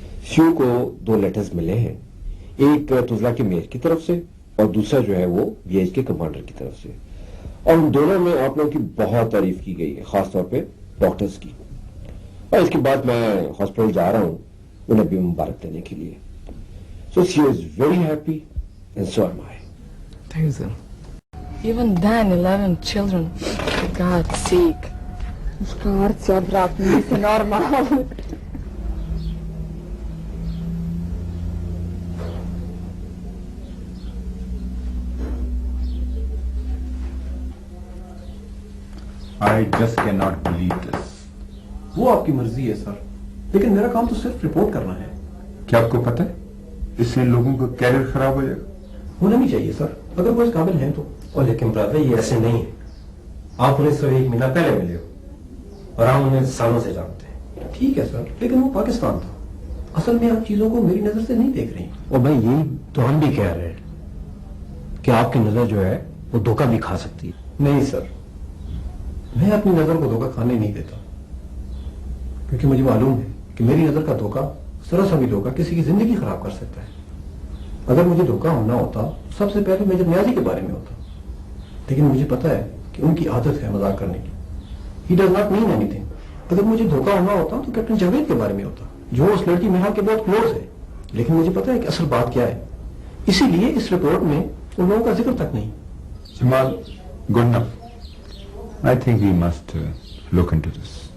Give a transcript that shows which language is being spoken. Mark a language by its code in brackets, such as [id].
[ur] شیو کو 2 لیٹرز ملے ہیں، ایک تزلا کے میئر کی طرف سے اور دوسرا جو ہے وہ BIH کے کمانڈر کی طرف سے، اور ان دونوں میں آپ لوگوں کی بہت تعریف کی گئی ہے، خاص طور پہ ڈاکٹرز کی، اور اس کے بعد میں ہاسپٹل جا رہا ہوں انہیں بھی مبارک دینے کے لیے۔ [en] So she is very happy and so am I. [ur] Thank you sir. [en] Even then, 11 children, for God's sake. [bs] Muškarci odvratni, nisi normalni. [en] I just cannot believe this. [ur] وہ آپ کی مرضی ہے سر، لیکن میرا کام تو صرف رپورٹ کرنا ہے۔ کیا آپ کو پتہ ہے اس سے لوگوں کا کیریئر خراب ہو جائے گا؟ ہونا نہیں چاہیے سر، اگر وہ اس قابل ہیں تو۔ اور لیکن برادر یہ ایسے نہیں ہے، آپ انہیں صرف 1 مہینہ پہلے ملے ہو اور ہم انہیں سالوں سے جانتے ہیں۔ ٹھیک ہے سر، لیکن وہ پاکستان تھا، اصل میں آپ چیزوں کو میری نظر سے نہیں دیکھ رہی. اور بھائی یہی تو ہم بھی کہہ رہے ہیں کہ آپ کی نظر جو ہے وہ دھوکہ بھی کھا سکتی ہے. نہیں سر, میں اپنی نظر کو دھوکہ کھانے نہیں دیتا, کیونکہ مجھے معلوم ہے کہ میری نظر کا دھوکہ, ذرا سا بھی دھوکہ کسی کی زندگی خراب کر سکتا ہے. اگر مجھے دھوکہ ہونا ہوتا سب سے پہلے میجر نیازی کے بارے میں ہوتا, لیکن مجھے پتا ہے کہ ان کی عادت ہے مذاق کرنے کی. [en] He does not mean any thing. [ur] اگر مجھے دھوکہ ہونا ہوتا تو کیپٹن جاوید کے بارے میں ہوتا, جو اس لڑکی میرا کے بہت کلوز ہے. لیکن مجھے پتا ہے کہ اصل بات کیا ہے, اسی لیے اس رپورٹ میں ان لوگوں کا ذکر تک نہیں. [en] Jamal, good enough. I think we must look into this.